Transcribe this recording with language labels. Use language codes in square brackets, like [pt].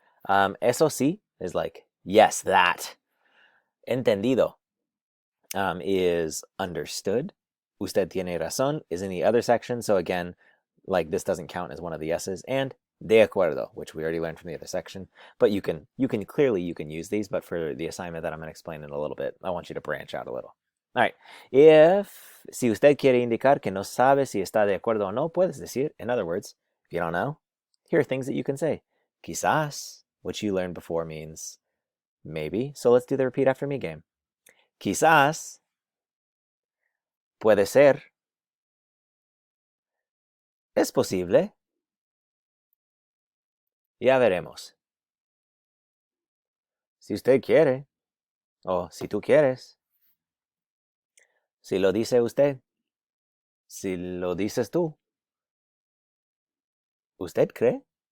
[es] Eso sí [en] is like yes, that. Entendido is understood. [es] Usted tiene razón [en] is in the other section. So again, like this doesn't count as one of the yeses. And de acuerdo, which we already learned from the other section. But you can clearly use these, but for the assignment that I'm going to explain in a little bit, I want you to branch out a little. All right. [es] Si usted quiere indicar que no sabe si está de acuerdo o no, puedes decir. [en] In other words, if you don't know, here are things that you can say. Quizás, which you learned before means maybe. So let's do the repeat after me game. [es] Quizás, puede ser, es posible, ya veremos. Si usted quiere, o si tú quieres, si lo dice usted, si lo dices tú, ¿usted cree?